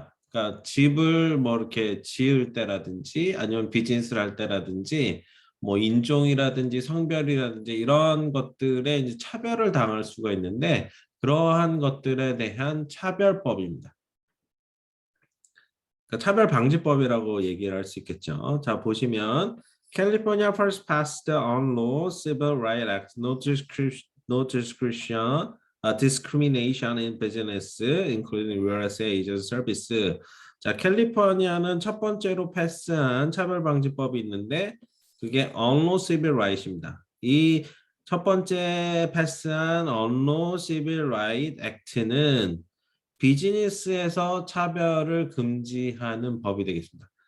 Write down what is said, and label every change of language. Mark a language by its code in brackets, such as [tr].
[ko] 그러니까 집을 뭐 이렇게 지을 때라든지 아니면 비즈니스를 할 때라든지 뭐 인종이라든지 성별이라든지 이런 것들에 이제 차별을 당할 수가 있는데 그러한 것들에 대한 차별법입니다. 그러니까 차별방지법이라고 얘기를 할 수 있겠죠. 자, 보시면 [en] California first passed the Unlaw Civil Rights Act, no discrimination, discrimination in business, including real estate agent service. [ko] 자, 캘리포니아는 첫 번째로 패스한 차별방지법이 있는데 그게 Unlaw Civil Rights입니다. 이 첫 번째 패스한 Unlaw Civil Rights Act는 비즈니스에서 차별을 금지하는 법이 되겠습니다.